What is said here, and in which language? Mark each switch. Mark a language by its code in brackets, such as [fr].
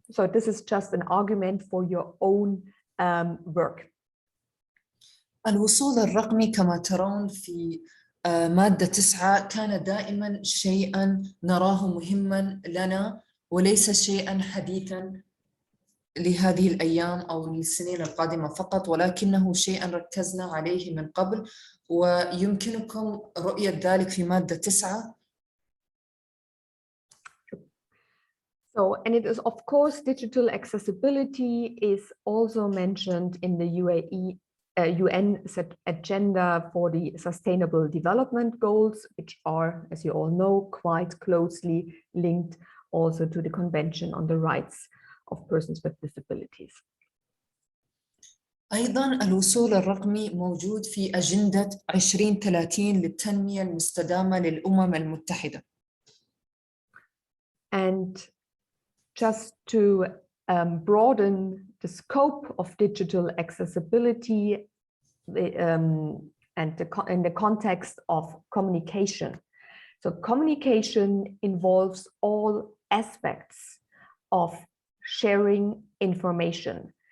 [en] So this is just an argument for your own work. [ar] الوصول الرقمي كما ترون في مادة 9 كان دائما شيئا نراه مهما لنا وليس شيئا حديثا لهذه الأيام أو للسنين القادمة فقط، ولكنه شيئا ركزنا عليه من قبل ويمكنكم رؤية ذلك في مادة 9. [en] So, and it is of course digital accessibility is also mentioned in the UN agenda for the Sustainable Development Goals, which are, as you all know, quite closely linked also to the Convention on the Rights of Persons with Disabilities. [ar] أيضا الوصول الرقمي موجود في أجندة 2030 للتنمية المستدامة للأمم المتحدة. [en] And just to broaden the scope of digital accessibility and in the context of communication. So communication involves all aspects of sharing information.